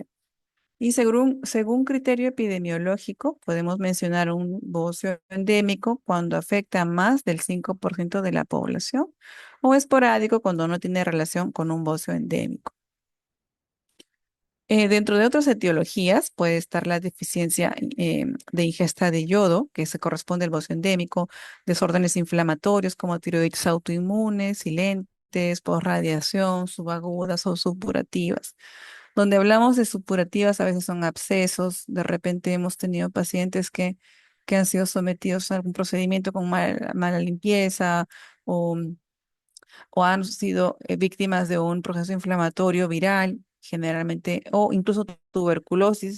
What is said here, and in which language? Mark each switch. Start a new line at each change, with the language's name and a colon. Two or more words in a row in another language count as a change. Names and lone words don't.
Spanish: Y según criterio epidemiológico, podemos mencionar un bocio endémico cuando afecta a más del 5% de la población o esporádico cuando no tiene relación con un bocio endémico. Dentro de otras etiologías puede estar la deficiencia de ingesta de yodo, que se corresponde al bocio endémico, desórdenes inflamatorios como tiroides autoinmunes, silentes, posradiación, subagudas o supurativas. Donde hablamos de supurativas, a veces son abscesos. De repente hemos tenido pacientes que han sido sometidos a algún procedimiento con mala limpieza o, o han sido víctimas de un proceso inflamatorio viral, generalmente, o incluso tuberculosis.